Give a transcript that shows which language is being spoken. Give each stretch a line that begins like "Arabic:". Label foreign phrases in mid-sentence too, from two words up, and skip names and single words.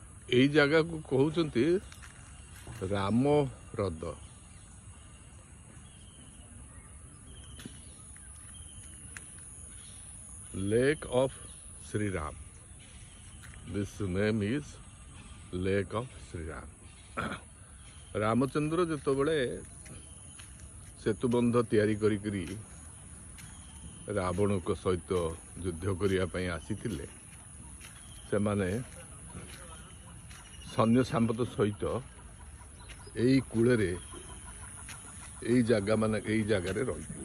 Odia: এই ଜାଗାକୁ କହୁଛନ୍ତି ରାମ ହ୍ରଦ।
English: Lake of Sri Ram. This name is Lake of Sri Ram.
Odia: ରାମଚନ୍ଦ୍ର ଯେତେବେଳେ ସେତୁବନ୍ଧ ତିଆରି କରିକିରି ରାବଣଙ୍କ ସହିତ ଯୁଦ୍ଧ କରିବା ପାଇଁ ଆସିଥିଲେ, ସେମାନେ ସୈନ୍ୟ ସାମନ୍ତ ସହିତ ଏଇ କୂଳରେ ଏଇ ଜାଗାରେ ରହିଥିଲେ।